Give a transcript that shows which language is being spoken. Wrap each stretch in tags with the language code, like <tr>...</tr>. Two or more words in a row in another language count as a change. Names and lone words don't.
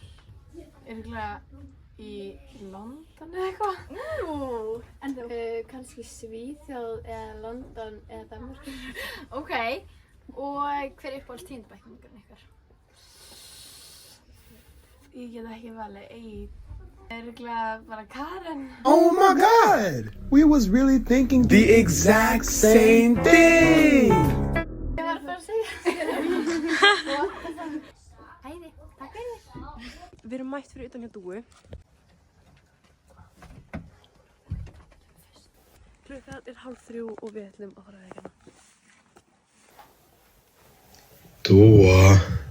<is>Örugglega í London eða eitthvað. En þú? Kannski Svíþjóð eða London eða Danmörk. Ok, og hver er uppáhalds 10. bekkjarningurinn ykkar? Ég get ekki valið einn. Örugglega bara Karen.</is> <en>Oh my God! We was really thinking the exact same thing!</en> <is>Ég var bara að segja. Æði, takk fyrir þig. Við erum mætt fyrir utan hjá Dúu. Klukkan er 2:30 og við ætlum að fara að vekja hana. Dúa.</is>